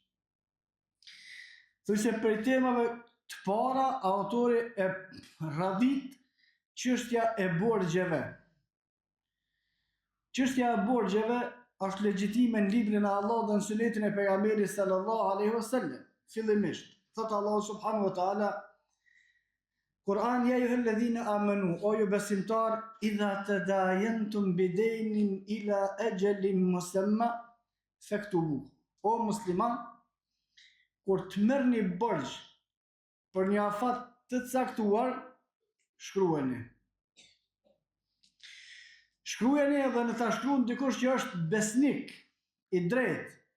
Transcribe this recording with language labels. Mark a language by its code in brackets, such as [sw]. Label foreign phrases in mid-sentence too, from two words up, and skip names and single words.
[sq] Thjesht për temave të para, autori e radhit çështja e borxheve. Çështja e borxheve është legjitime në librin e Allahut dhe në sunetin e pejgamberit [ar] صلى الله عليه وسلم. [sq] Fillimisht, thot [ar] الله سبحانه وتعالى, [sq] Kur'an, [ar] يا أيها الذين آمنوا, [sq] o ju besimtar, [ar] إذا تداينتم بدين إلى أجل مسمى فاكتبوه. [sq] O musliman, kur të merrni borxh për një afat të caktuar, shkruani. Shkruani edhe në ta shkruan dikush që është besnik i drejtë.